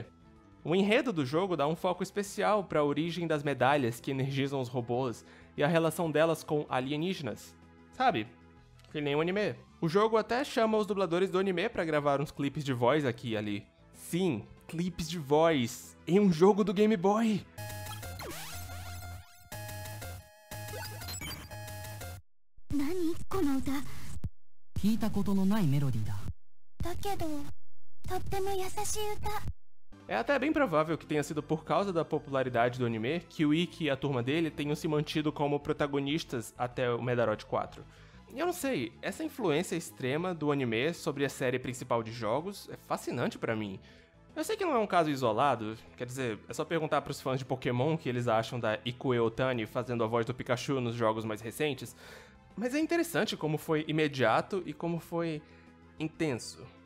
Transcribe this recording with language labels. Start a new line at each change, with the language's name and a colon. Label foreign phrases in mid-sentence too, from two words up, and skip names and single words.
Portuguese: O enredo do jogo dá um foco especial para a origem das medalhas que energizam os robôs e a relação delas com alienígenas, sabe? Que nem o anime. O jogo até chama os dubladores do anime para gravar uns clipes de voz aqui e ali. Sim, clipes de voz em um jogo do Game Boy!
Japanese: 何この歌聞いたことのないメロディーだ。だけどとっても優しい歌
Portuguese: É até bem provável que tenha sido por causa da popularidade do anime que o Ikki e a turma dele tenham se mantido como protagonistas até o Medarot 4. E eu não sei, essa influência extrema do anime sobre a série principal de jogos é fascinante pra mim. Eu sei que não é um caso isolado, quer dizer, é só perguntar pros fãs de Pokémon o que eles acham da Ikue Otani fazendo a voz do Pikachu nos jogos mais recentes, mas é interessante como foi imediato e como foi intenso.